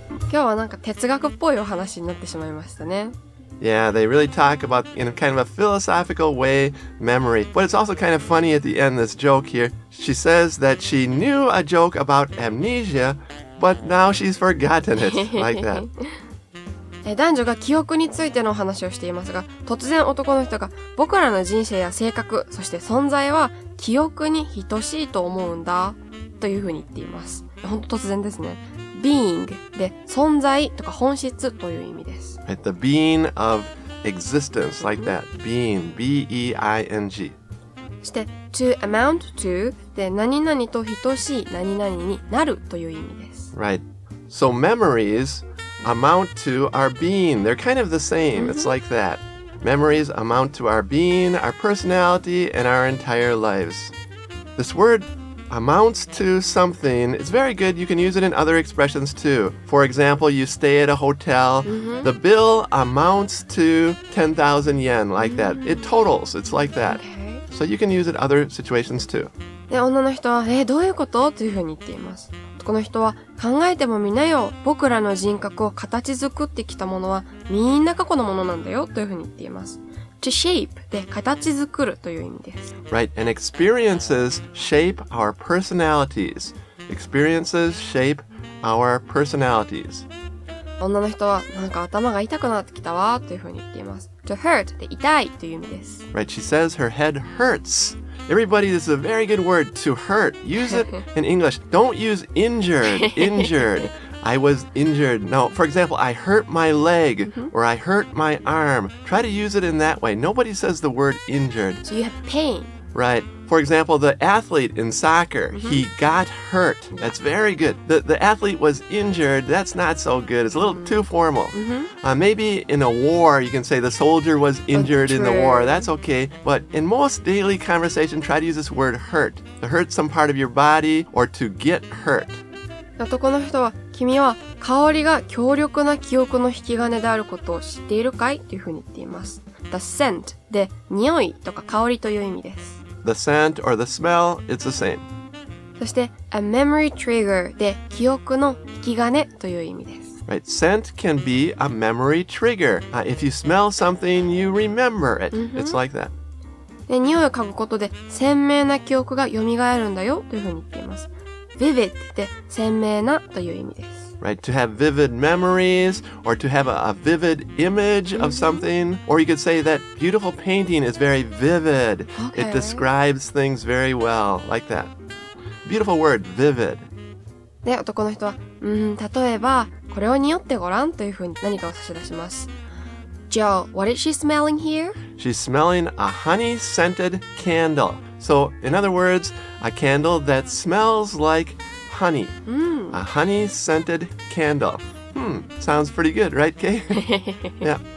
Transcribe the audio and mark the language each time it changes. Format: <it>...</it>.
<ja>今日はなんか哲学っぽいお話になってしまいましたね。</ja> <en>Yeah, they really talk about, in kind of a philosophical way, memory. But it's also kind of funny at the end, this joke here. She says that she knew a joke about amnesia, but now she's forgotten it, like that.</en> <ja>男女が記憶についてのお話をしていますが、突然男の人が僕らの人生や性格、そして存在は記憶に等しいと思うんだというふうに言っています。本当突然ですね。 being で存在とか本質という意味です。</ja> <en>Right, the being of existence, like that. Being, B-E-I-N-G.</en> <ja>そして to amount to で何々と等しい何々になるという意味です。</ja> <en>Right. So memories amount to our being. They're kind of the same. It's like that. Memories amount to our being, our personality, and our entire lives. This word amounts to something. It's very good. You can use it in other expressions too. For example, you stay at a hotel. The bill amounts to 10,000 yen, like that. It totals. It's like that. Okay. So you can use it in other situations too.</en> <ja>で、女の人は、どういうことというふうに言っています。この人は、考えてもみなよ。僕らの人格を形作ってきたものは、みんな過去のものなんだよ。というふうに言っています。 to shape で形作るという意味です。</ja> <en>Right, and experiences shape our personalities. Experiences shape our personalities.</en> <ja>女の人は、なんか頭が痛くなってきたわ。というふうに言っています。 to hurt で痛いという意味です。</ja> <en>Right, she says her head hurts. Everybody, this is a very good word, to hurt. Use it in English. Don't use injured. Injured. I was injured. No, for example, I hurt my leg or I hurt my arm. Try to use it in that way. Nobody says the word injured. So you have pain. Right. For example, the athlete in soccer, he got hurt. That's very good. The athlete was injured. That's not so good. It's a little too formal. Maybe in a war, you can say the soldier was injured in the war. That's okay. But in most daily conversation, try to use this word hurt. To hurt some part of your body or to get hurt.</en> <ja>男の人は、君は香りが強力な記憶の引き金であることを知っているかいというふうに言っています。 The scent で匂いとか香りという意味です。</ja> <en>The scent or the smell, it's the same.</en> <ja>そして、a memory trigger で記憶の引き金という意味です。</ja> <en>Right, scent can be a memory trigger. If you smell something, you remember it. It's like that.</en> <ja>で、匂いを嗅ぐことで鮮明な記憶が蘇るんだよというふうに言っています。 vivid で鮮明なという意味です。</ja> <en>Right, to have vivid memories or to have a vivid image of something. Or you could say that beautiful painting is very vivid. Okay. It describes things very well, like that. Beautiful word, vivid.</en> <ja>で、男の人は、例えば、これを匂ってごらんというふうに何かを差し出します。</ja> <en>Joe, what is she smelling here? She's smelling a honey-scented candle. So, in other words, a candle that smells like honey. A honey-scented candle. Sounds pretty good, right, Kay? Yeah.</en>